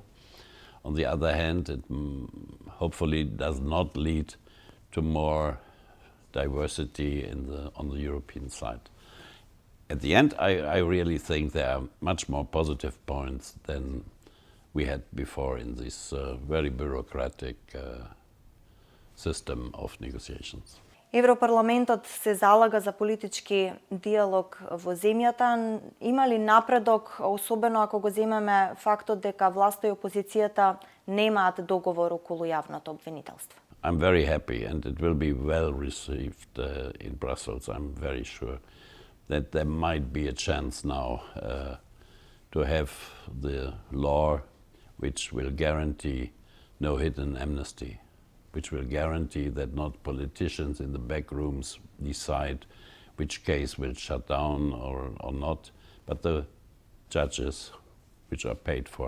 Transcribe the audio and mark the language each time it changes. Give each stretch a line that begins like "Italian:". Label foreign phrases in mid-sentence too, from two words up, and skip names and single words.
English: On the other hand, it hopefully does not lead to more diversity on the European side. At the end, I really think there are much more positive points than we had before in this very bureaucratic system of negotiations.
Macedonian: Европарламентот се залага за политички диалог во земјата. Има ли напредок, особено ако го земеме фактот дека власта и опозицијата немаат договор околу јавното обвинителство?
English: I'm very happy and it will be well received in Brussels. I'm very sure that there might be a chance now to have the law which will guarantee no hidden amnesty, which will guarantee that not politicians in the back rooms decide which case will shut down or not, but the judges which are paid for.